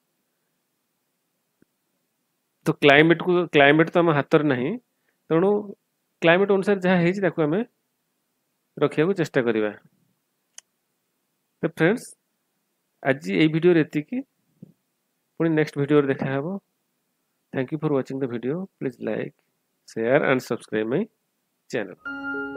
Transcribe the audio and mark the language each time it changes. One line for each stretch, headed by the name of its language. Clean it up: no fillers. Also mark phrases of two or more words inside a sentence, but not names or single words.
Odia: ତ କ୍ଲାଇମେଟ୍ ତ ଆମ ହାତରେ ନାହିଁ। ତେଣୁ କ୍ଲାଇମେଟ୍ ଅନୁସାରେ ଯାହା ହେଇଛି ତାକୁ ଆମେ ରଖିବାକୁ ଚେଷ୍ଟା କରିବା। ତ ଫ୍ରେଣ୍ଡସ୍, ଆଜି এই ଭିଡ଼ିଓରେ ଏତିକି। ପୁଣି ନେକ୍ସଟ ଭିଡ଼ିଓରେ ଦେଖା ହେବ।
English: Thank you for watching the video. Please like, share and subscribe my channel.